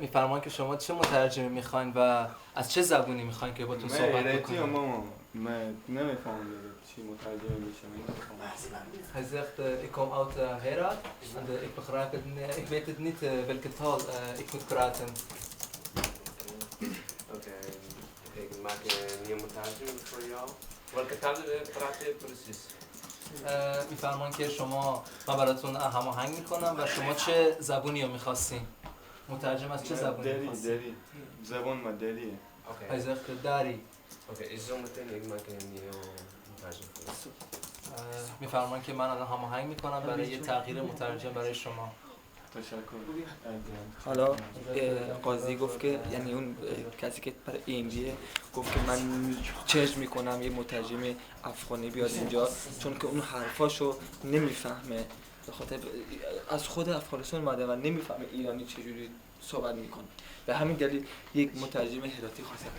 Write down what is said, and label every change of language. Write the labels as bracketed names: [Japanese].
[Persian] میفرمان که شما چه مترجمی میخواین و از چه زبونی میخواین که باتون من صحبت ایرتی بکنیم؟ ماما. من نمیفهمم چی مترجم میشه. [Dutch] Hij zegt, ik kom uit Herat en ik begrijp het niet, ik weet het niet welke taal ik moet praten. Oké, ik maak een nieuw مترجم voor jou. Welke taal praat je precies? [Persian] میفرمان که شما من براتون هماهنگ میکنم و شما چه زبونی رو میخواستین؟ مترجم از چه زبونی میخواستین؟ دری. زبان مدریه. [Dutch] Oké. Hij zegt, Dari. Oké, is zometeen ik maak een nieuw مترجم voor jou. [Persian] میفرمان که من الان هماهنگ میکنم برای یه تغییر مترجم برای شما. تشکر. حالا قاضی گفت که یعنی اون کسی که برای ایندیه گفت که من چرج میکنم یه مترجم افغانی بیاد اینجا چون که اون حرفاشو نمیفهمه، به خاطر از خود افغانستان اومده و نمیفهمه ایرانی چجوری صحبت میکنه، به همین دلیل یک مترجم هراتی خواسته.